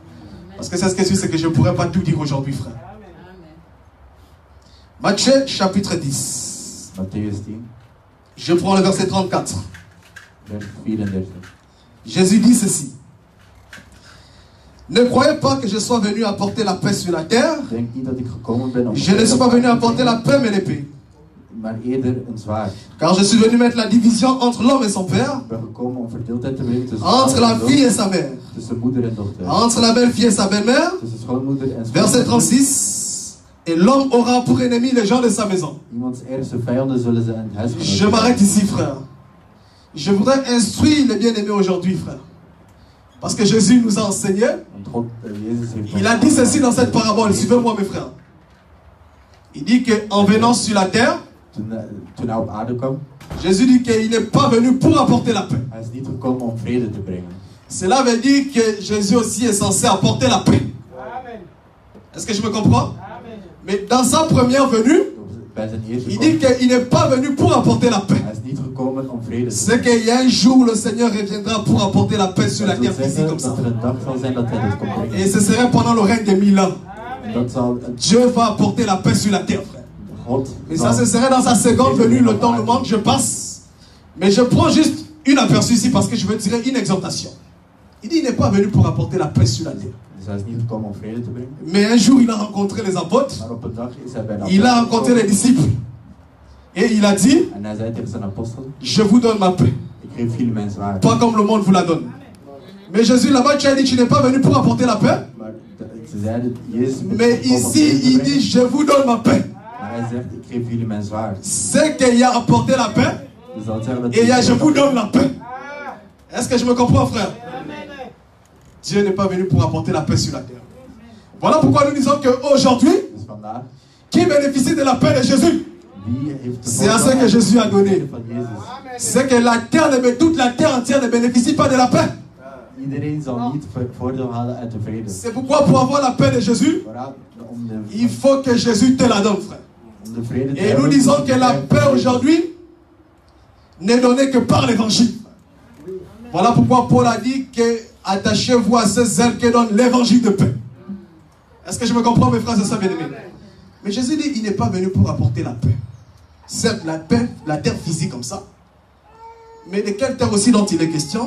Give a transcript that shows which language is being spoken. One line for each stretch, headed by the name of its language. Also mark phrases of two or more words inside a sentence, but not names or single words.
French: Parce que c'est ce que c'est que je ne pourrai pas tout dire aujourd'hui, frère. Matthieu chapitre 10. Matthäus 10, Je prends le verset 34.
Dutch: vers 34.
French: Jésus dit ceci. Ne croyez pas que je sois venu apporter la paix sur la terre.
Dutch: Denk niet dat ik gekomen ben om
French: Je ne suis pas venu apporter la paix mais l'épée.
Dutch: maar eerder een zwaard.
French: Car je suis venu mettre la division entre l'homme et son père,
Dutch: Ik ben gekomen om verdeeldheid te brengen tussen
French: entre la
Dutch: vader en
French: fille et
Dutch: zoon,
French: sa mère,
Dutch: tussen moeder en dochter,
French: entre la belle-fille et sa belle-mère.
Dutch: tussen schoonmoeder en
French: Verset
Dutch: schoonmoeder.
French: 36. Et l'homme aura pour ennemi les gens de sa maison.
Dutch: Iemands ergste vijanden zullen zijn
French: Je
Dutch: huisgenoten.
French: m'arrête ici, frère. Je voudrais instruire les bien-aimés aujourd'hui, frère. Parce que Jésus nous a enseigné.
Dutch: Want God, Jezus heeft
French: Il a dit ceci dans cette parabole. Suivez-moi, mes frères. Il dit qu'en venant sur la terre,
Dutch: Toen hij op aarde kwam,
French: Jésus dit qu'il n'est pas venu pour apporter la paix.
Dutch: hij is niet gekomen om vrede te brengen.
French: Cela veut dire que Jésus aussi est censé apporter la paix. Est-ce que je me comprends? Mais dans sa première venue,
Dutch: Bij zijn eerste
French: il dit
Dutch: komst,
French: qu'il n'est pas venu pour apporter la paix.
Dutch: hij is niet gekomen gekomen om vrede te
French: C'est qu'il y a un jour où le Seigneur reviendra pour apporter la paix sur la
Dutch: Dat wil
French: terre physique comme
Dutch: zeggen
French: ça.
Dutch: dat er een dag zal zijn dat hij dit komt brengen.
French: Et ce serait pendant le règne des 1000 ans.
Dutch: Dat zal
French: Dieu va apporter la paix sur la terre, frère.
Dutch: God
French: Mais ça, ce serait dans sa seconde venue. Le temps nous manque, je passe. Mais je prends juste une aperçu ici parce que je veux tirer une exhortation. Il dit il n'est pas venu pour apporter la paix sur la terre. Dus hij is niet gekomen om vrede te brengen. Mais un jour, il a rencontré les apôtres.
Dutch: Maar op een dag is hij bij de
French: Il a
Dutch: apostelen
French: rencontré les
Dutch: gekomen.
French: disciples. Et il a dit,
Dutch: En hij zei tegen zijn apostelen,
French: je vous donne ma paix.
Dutch: ik geef jullie mijn zwaard.
French: Pas comme le monde vous la donne. Mais Jésus là-bas, tu as dit, tu n'es pas venu pour apporter la paix.
Dutch: Maar ze zeiden, Jezus is
French: Mais
Dutch: gekomen om
French: ici,
Dutch: vrede te
French: il
Dutch: brengen.
French: dit, je vous donne ma paix.
Dutch: Maar hij zegt, ik geef jullie mijn zwaard.
French: C'est qu'il a apporté la paix.
Dutch: Dus dat zeggen dat
French: Et il y a, je vous donne la paix. Est-ce que je me comprends, frère? Dieu n'est pas venu pour apporter la paix sur la terre. Voilà pourquoi nous disons qu'aujourd'hui,
Dutch: Dus vandaag,
French: qui bénéficie de la paix de Jésus?
Dutch: wie heeft de
French: C'est à ce que Jésus a donné.
Dutch: van Jezus?
French: C'est que la terre, toute la terre entière ne bénéficie pas de la paix.
Dutch: Iedereen zal niet voordeel halen uit de vrede.
French: C'est pourquoi pour avoir la paix de Jésus,
Dutch: Waarom?
French: il faut que Jésus te la donne, frère.
Dutch: Om de vrede te
French: Et
Dutch: hebben,
French: nous disons
Dutch: moet
French: que
Dutch: je
French: la
Dutch: vrede
French: paix
Dutch: hebben.
French: aujourd'hui n'est donnée que par l'évangile. Voilà pourquoi Paul a dit que attachez-vous à ce zèle que donne l'évangile de paix. Est-ce que je me comprends, mes frères et sœurs bien-aimés? Mais Jésus dit il n'est pas venu pour apporter la paix. Certes, la paix, la terre physique comme ça. Mais de quelle terre aussi dont il est question?